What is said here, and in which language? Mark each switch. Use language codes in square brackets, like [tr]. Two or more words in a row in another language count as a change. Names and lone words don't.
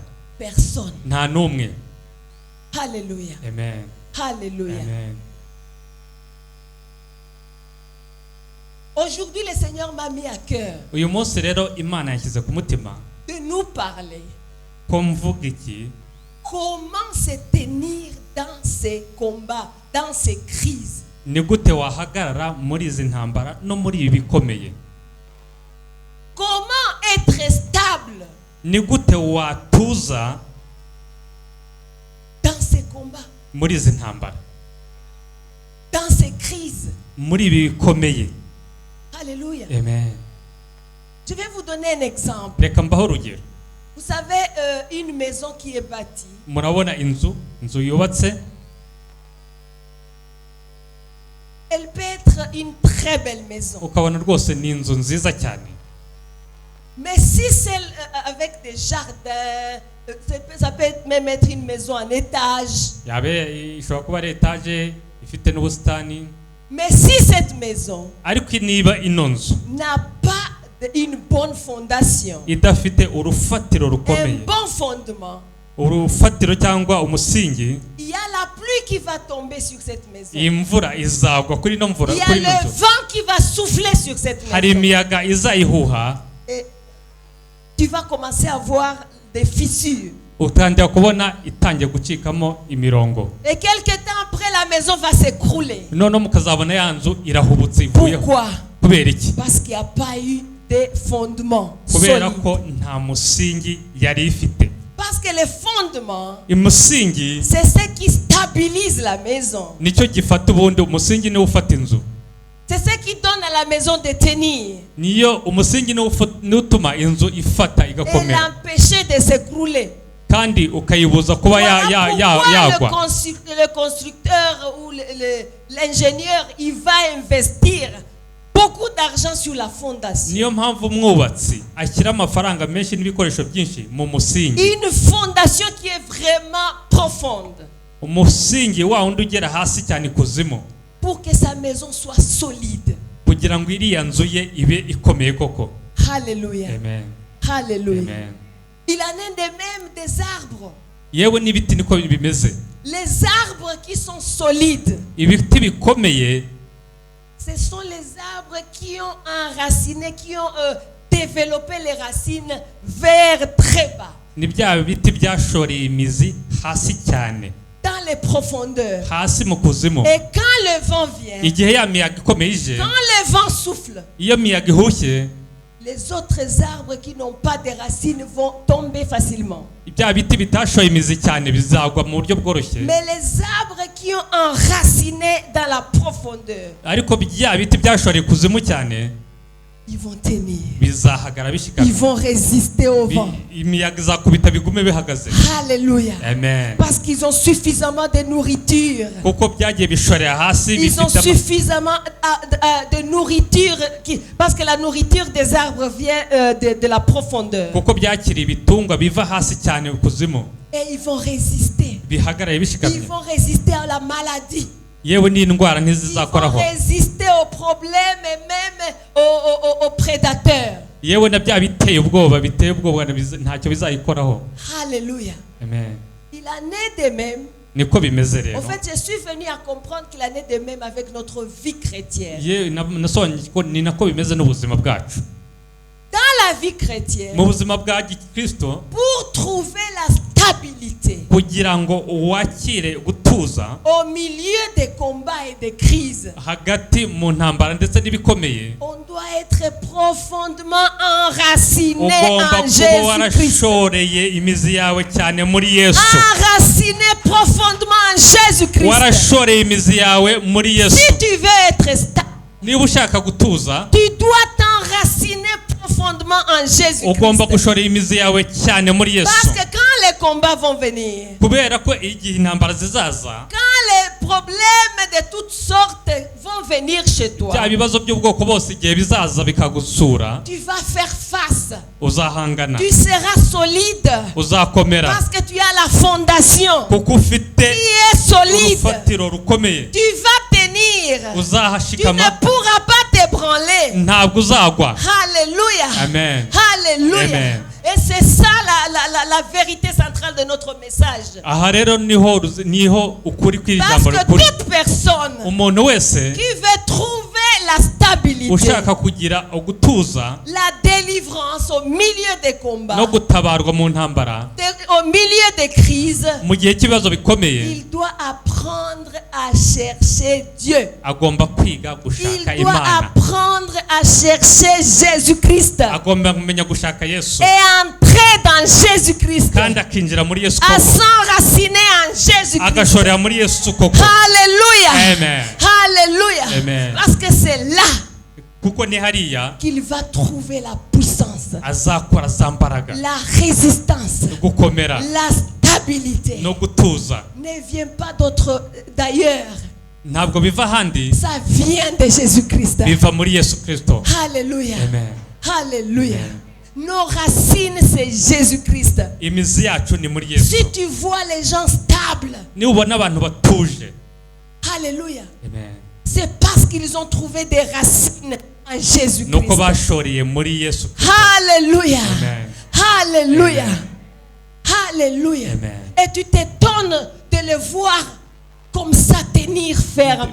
[fr] Personne. [rw] Nta numwe. [fr] Alléluia. Amen. Alléluia. Amen. Aujourd'hui, le Seigneur m'a mis à cœur [rw] Uyu munsi rero Imana yashyize ku mutima [fr] de nous parler. [rw] ko mvuga iki [fr] Comment se tenir dans ces combats, dans ces crises? [rw] ni gute wahagarara muri izi ntambara no muri ibi bikomeye. [fr] Comment être stable [rw] ni gute watuza [fr] dans ces combats, [rw] muri izi ntambara, [fr] dans ces crises. [rw] muri ibi bikomeye. [fr] Alléluia. Amen. Je vais vous donner un exemple. [rw] Reka mbaho urugero. [fr] Vous savez, une maison qui est bâtie, [rw] Murabona inzu yubatse, [fr] elle peut être une très belle maison. [rw] ukabona rwose ni inzu nziza cyane. [fr] Mais si c'est avec des jardins, ça peut même être une maison en étage. [rw] Ishobora kuba ari etaje ifite n'ubusitani. [fr] Mais si cette maison [rw] ariko niba ino nzu [fr] n'a pas une bonne fondation, [rw] idafite urufatiro rukomeye, [fr] un bon fondement, [rw] urufatiro cyangwa umusingi, [fr] il y a la pluie qui va tomber sur cette maison. [rw] imvura izagwa kuri ino mvura, [fr] Il y a [rw] kuri ino [fr] le [rw] nzu. [fr] vent qui va souffler sur cette [rw] Hari [fr] maison. [rw] imiyaga izayihuha, [fr] Et tu vas commencer à voir des fissures. [rw] utangira kubona itangiye gucikamo imirongo. [fr] Et quelque temps après, la maison va s'écrouler. [rw] Noneho mukazabona ya nzu irahubutse ivuyeho. [fr] Pourquoi? [rw] Kubera iki? [fr] Parce qu'il n'y a pas eu de fondement [rw] Kubera [fr] solide. [rw] ko nta musingi yari ifite. [fr] Parce que les fondements, [rw] Umusingi [fr] c'est ce qui stabilise la maison. [rw] nicyo gifata ubundi, umusingi niwo ufata inzu. [fr] C'est ce qui donne à la maison de tenir [rw] Niyo umusingi niwo utuma inzu ifata [fr] et [rw] igakomera, [fr] l'empêcher de s'écrouler. [rw] kandi ukayibuza kuba [fr] Voilà pourquoi [rw] yagwa. [fr] le constructeur ou l'ingénieur, il va investir beaucoup d'argent sur la fondation. [rw] Niyo mpamvu umwubatsi ashyira amafaranga menshi n'ibikoresho byinshi mu musingi. [fr] Une fondation qui est vraiment profonde [rw] Umusingi wa wundi ugera hasi cyane kuzimu, [fr] pour que sa maison soit solide. [rw] kugira ngo iriya nzu ye ibe ikomeye koko. [fr] Alléluia. Amen. Alléluia. Amen. Il en est de même des arbres. [rw] Yewe n'ibiti niko bimeze. [fr] Les arbres qui sont solides, [rw] Ibiti bikomeye [fr] ce sont les arbres qui ont enraciné, qui ont développé les racines vers très bas, [rw] ni bya biti byashoreye imizi hasi cyane, [fr] dans les profondeurs. [rw] hasi mu kuzimu. [fr] Et quand le vent vient, [rw] Igihe ya miyaga ikomeye ije, [fr] quand le vent souffle, [rw] iyo miyaga ihushye, [fr] les autres arbres qui n'ont pas de racines vont tomber facilement. [rw] bya biti bitashoye imizi cyane bizagwa mu buryo bworoshye. [fr] Mais les arbres qui ont enraciné dans la profondeur, [rw] Ariko bya biti byashoreye kuzimu cyane [fr] ils vont tenir. [rw] bizahagara [fr] Ils [rw] bishikamye. [fr] vont résister au vent. [rw] Imiyaga izakubita bigume bihagaze. [fr] Alléluia. Amen. Parce qu'ils ont suffisamment de nourriture. [rw] Kuko byagiye bishorera hasi, [fr] Ils ont [rw] bifite [fr] suffisamment de nourriture. Parce que la nourriture des arbres vient de la profondeur. [rw] kuko byakira ibitungwa biva hasi cyane kuzimu, [fr] Et ils vont résister. [rw] bihagaraye [fr] Ils [rw] bishikamye. [fr] vont résister à la maladie. [rw] Yewe n'indwara [fr] Ils vont [rw] ntizizakoraho. [fr] résister aux problèmes et même aux prédateurs. [rw] Yewe na bya biteye ubwoba ntacyo bizayikoraho. [fr] Alléluia. Amen. Il en est de même. [rw] Niko bimeze rero. [fr] En fait, je suis venu à comprendre qu'il en est de même avec notre vie chrétienne. [rw] Nasobanukiwe ko ni nako bimeze n'ubuzima bwacu. [fr] Dans la vie chrétienne, [rw] Mu buzima bwa Gikristo, [fr] pour trouver la stabilité [rw] kugira ngo wakire gutuza [fr] au milieu des combats et des crises, [rw] hagati mu ntambara ndetse n'ibikomeye, [fr] on doit être profondément enraciné [rw] ugomba [fr] en [rw] kuba [fr] Jésus-Christ. [rw] warashoreye imizi yawe cyane muri Yesu. [fr] Enraciné profondément en Jésus-Christ. [rw] Warashoreye imizi yawe muri Yesu. [fr] Si tu veux être stable, [rw] Niba ushaka gutuza, [fr] tu dois t'enraciner profondément en [rw] ugomba [fr] Jésus-Christ. [rw] gushorera imizi yawe cyane muri Yesu. [fr] Parce que quand les combats vont venir, [rw] Kubera ko igihe intambara zizaza, [fr] quand les problèmes de toutes sortes vont venir chez toi, [rw] bya bibazo by'ubwoko bose igihe bizaza bikagusura, [fr] tu vas faire face. [rw] uzahangana, [fr] Tu seras solide [rw] uzakomera, [fr] parce que tu as la fondation [rw] kuko ufite [fr] qui est solide. [rw] urufatiro rukomeye. [fr] Tu vas tenir. Tu ne [rw] Uzahashikama, [fr] pourras pas t'ébranler. [rw] ntabwo uzagwa. [fr] Alléluia. Amen. Alléluia. Amen. Et c'est ça la vérité centrale de notre message. [rw] Aha rero niho ukuri kw'iri [fr] Parce [rw] jambo [fr] que [rw] rikuri. [fr] toute personne [rw] Umuntu wese [fr] qui veut trouver la stabilité, [rw] ushaka kugira ugutuza [fr] la délivrance au milieu des combats, [rw] no gutabarwa mu ntambara, [fr] au milieu des crises, [rw] mu gihe cy'ibibazo bikomeye, [fr] il doit apprendre à chercher Dieu. [rw] agomba kwiga [fr] Il [rw] gushaka [fr] doit [rw] Imana. [fr] apprendre à chercher Jésus-Christ [rw] Agomba kumenya gushaka Yesu. [fr] et entrer rentrer dans Jésus-Christ, [rw] kandi akinjira muri Yesu [fr] à [rw] koko, [fr] s'enraciner en Jésus-Christ. [rw] agashorera muri Yesu koko. [fr] Alléluia. Amen. Alléluia. Amen. Parce que c'est là [rw] kuko ni hariya [fr] qu'il va trouver la puissance, [rw] azakora za mbaraga, [fr] la résistance, [rw] gukomera [fr] la stabilité. [rw] no gutuza. [fr] Ne vient pas d'autre d'ailleurs. [rw] Ntabwo biva ahandi, [fr] Ça vient de Jésus-Christ. [rw] biva muri Yesu Kristo. [fr] Alléluia. Amen. Alléluia. Nos racines, c'est Jésus-Christ. [rw] Imizi yacu ni muri Yesu. [fr] Si tu vois les gens stables, Ni ubona abantu batuje, alléluia, amen, c'est parce qu'ils ont trouvé des racines en [rw] nuko [fr] Jésus-Christ. [rw] bashoreye muri Yesu Kristo. [fr] Alléluia. Amen. Alléluia. Amen. Alléluia. Amen. Et tu t'étonnes de les voir comme ça tenir ferme.